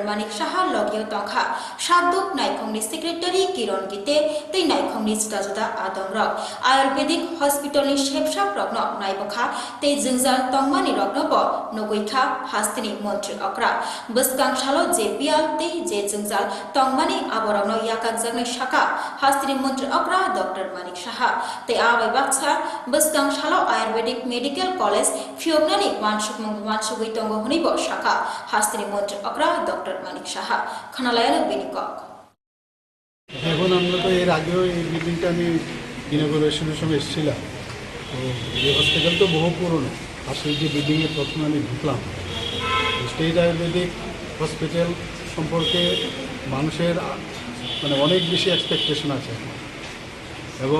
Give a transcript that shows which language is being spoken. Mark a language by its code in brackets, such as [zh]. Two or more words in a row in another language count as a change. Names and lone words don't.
[trp] Manik Saha logyo tongkha Shaduk Naikhongni Secretary Kiron Gite tei Naikhongni juda adongrok Ayurvedic Hospital ni shepsha progno naibokha tei jingjal tongmani rogno bo nogoikha hastini Mantri Akra buskang shalo JPL tei je jingjal tongmani aborano yakak jagnai shaka hastini Mantri Akra Dr. Manik Saha tei abai baksa buskang shalo Ayurvedic Medical College Fiobnani wansugui tongo hunibo shaka hastini Mantri Akra Dr. Manik Saha khanalayana benikok [bn] এখন আমরা তো এর আগেও এই বিল্ডিংটা আমি ইনগরেশনের সময় এসেছিলাম তো এই হসপিটাল তো বহু পুরনো আসলে যে বিল্ডিংয়ে প্রথমে আমি ঢুকলাম স্টেট আয়ুর্বেদিক হসপিটাল সম্পর্কে মানুষের মানে অনেক বেশি এক্সপেকটেশন আছে এবং